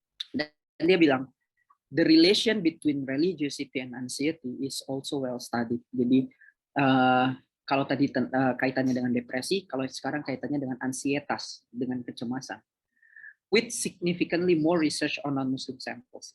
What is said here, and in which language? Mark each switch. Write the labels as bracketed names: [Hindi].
[Indonesian] Dan dia bilang, [English] the relation between religiosity and anxiety is also well studied. [Indonesian] Jadi kalau tadi kaitannya dengan depresi, kalau sekarang kaitannya dengan ansietas, dengan kecemasan. [English] With significantly more research on non-Muslim samples.